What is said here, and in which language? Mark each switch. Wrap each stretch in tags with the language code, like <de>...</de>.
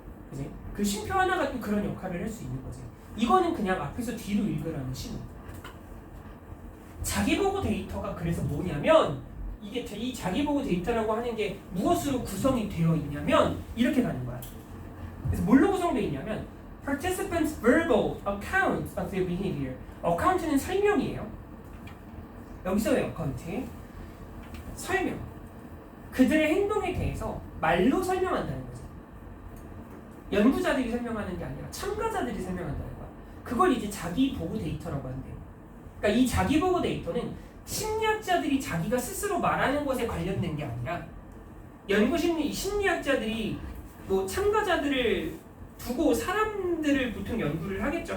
<ko>그지? 그 쉼표 하나가 또 그런 역할을 할 수 있는 거지. 이거는 그냥 앞에서 뒤로 읽으라는 신호. 자기보고 데이터가 그래서 뭐냐면 이게 이 자기보고 데이터라고 하는 게 무엇으로 구성이 되어 있냐면 이렇게 가는 거야. 그래서 뭘로 구성되어 있냐면</ko> <en>Participants' verbal accounts of their behavior.</en> <ko>account는 설명이에요. 여기서의 account 설명. 그들의 행동에 대해서 말로 설명한다는 거죠. 연구자들이 설명하는 게 아니라 참가자들이 설명한다는 거야. 그걸 이제 자기보고 데이터라고 한대요. 그러니까 이 자기보고 데이터는 심리학자들이 자기가 스스로 말하는 것에 관련된 게 아니라 심리학자들이 뭐 참가자들을 두고 사람들을 보통 연구를 하겠죠.</ko>